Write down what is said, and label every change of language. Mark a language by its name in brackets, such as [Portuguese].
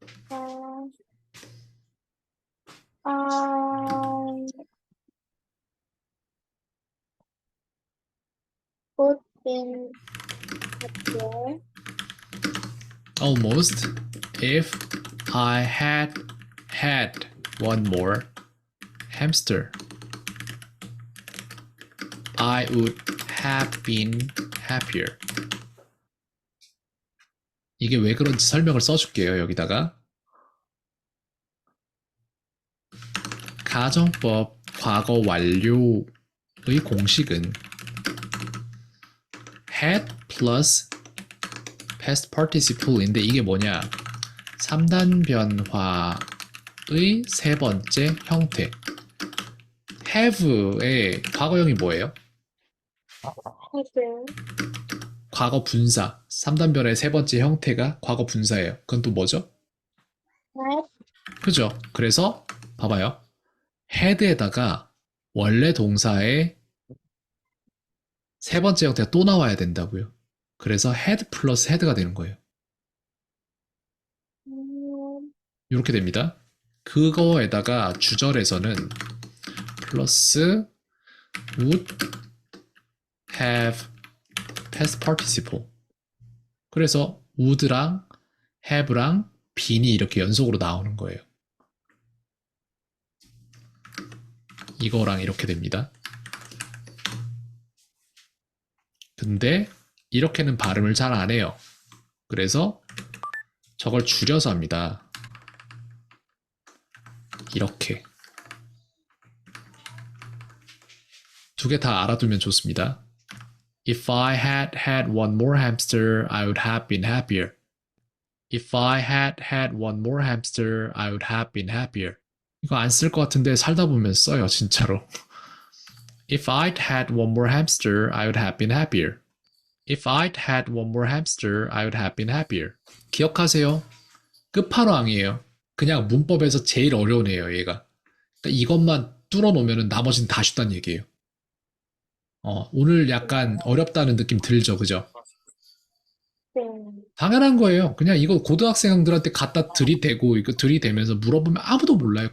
[English] um, I put in a chair. Almost. If I had one more hamster, I would have been happier. [Korean] 이게 왜 그런지 설명을 써줄게요. 여기다가 가정법 과거 완료의 공식은 [English] had plus past participle [Korean] 인데 이게 뭐냐? 3단 변화의 세 번째 형태. have의 과거형이 뭐예요? [English] Had [Korean] 과거 분사. 3단 변화의 세 번째 형태가 과거 분사예요. 그건 또 뭐죠? [English] had [Korean] 그죠? 그래서 봐봐요. had에다가 원래 동사의 세 번째 형태가 또 나와야 된다고요. 그래서 had 플러스 had가 되는 거예요. 이렇게 됩니다. 그거에다가 주절에서는 플러스 [English] would have past participle. [Korean] 그래서 would랑 have랑 bene이 이렇게 연속으로 나오는 거예요. 이거랑 이렇게 됩니다. 근데 이렇게는 발음을 잘 안 해요. 그래서 저걸 줄여서 합니다. 이렇게. 두 개 다 알아두면 좋습니다. [English] If I had one more hamster, I would have been happier. If I had one more hamster, I would have been happier. [Korean] 이거 안 쓸 것 같은데 살다 보면 써요, 진짜로. [English] If I'd had one more hamster, I would have been happier. If I'd had one more hamster, I would have been happier. [Korean] 기억하세요. 끝판왕이에요. 그냥 문법에서 제일 어려운 애예요, 얘가. 그러니까 이것만 뚫어놓으면 나머지는 다 쉽다는 얘기예요. 오늘 약간 어렵다는 느낌 들죠, 그죠? 당연한 거예요. 그냥 이거 고등학생들한테 갖다 들이대고 이거 들이대면서 물어보면 아무도 몰라요.